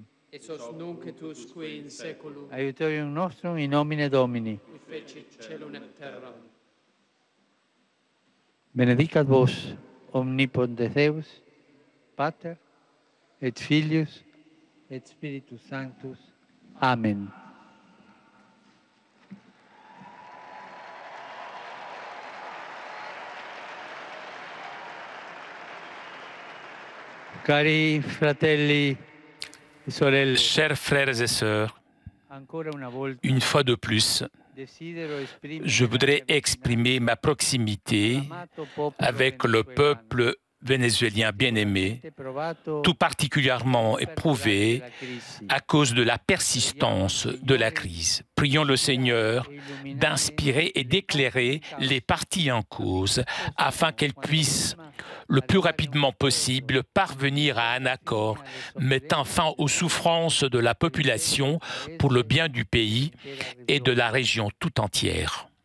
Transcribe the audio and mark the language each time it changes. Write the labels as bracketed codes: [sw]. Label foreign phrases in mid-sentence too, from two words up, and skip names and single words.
[la] Esos nunc et usque in saeculum, Aiutorium nostrum in nomine Domini. qui fecit celum et terram. Benedicat vos, omnipotens Deus, Pater, et Filius, et Spiritus Sanctus. Amen. [it] Cari fratelli e sorelle, [fr] Chers frères et sœurs, [it] ancora una volta [fr] une fois de plus, [it] desidero esprimere [fr] je voudrais exprimer ma proximité avec le peuple vénézuélien bien-aimé, tout particulièrement éprouvé à cause de la persistance de la crise. Prions le Seigneur d'inspirer et d'éclairer les parties en cause afin qu'elles puissent le plus rapidement possible parvenir à un accord mettant fin aux souffrances de la population pour le bien du pays et de la région tout entière.